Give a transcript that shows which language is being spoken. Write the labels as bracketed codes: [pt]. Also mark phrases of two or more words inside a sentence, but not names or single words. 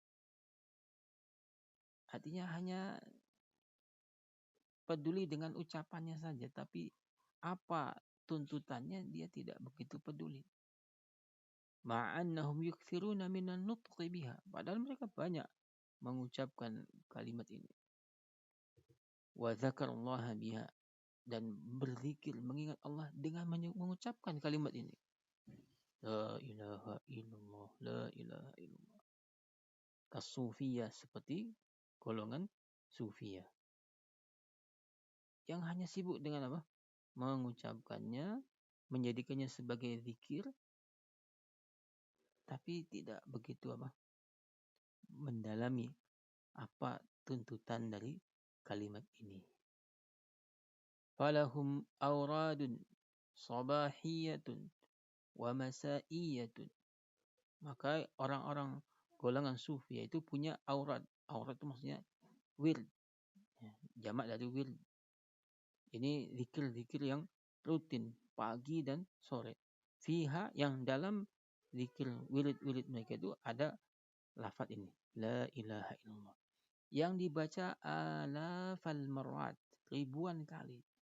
[id] Artinya hanya peduli dengan ucapannya saja, tapi apa tuntutannya dia tidak begitu peduli. [ar] مع أنهم يكثرون من النطق بها, [id] padahal mereka banyak mengucapkan kalimat ini. [ar] وذكر الله بها, [id] dan berzikir mengingat Allah dengan mengucapkan kalimat ini. [ar] لا إله إلا الله لا إله إلا الله. [id] Kasufiyah, seperti golongan Sufiyah yang hanya sibuk dengan apa? Mengucapkannya, menjadikannya sebagai zikir, tapi tidak begitu mendalami apa tuntutan dari kalimat ini. [ar] فلهم أوراد صباحية ومسائية. [id] Maka orang-orang golongan sufi itu punya aurat, Aurat itu maksudnya wird, jamak dari wird. Ini zikir-zikir yang rutin pagi dan sore. Fiha, yang dalam zikir wirid-wirid mereka itu ada lafaz ini, [ar] لا إله إلا الله, [id] yang dibaca [ar] آلاف المرات, [id] ribuan kali.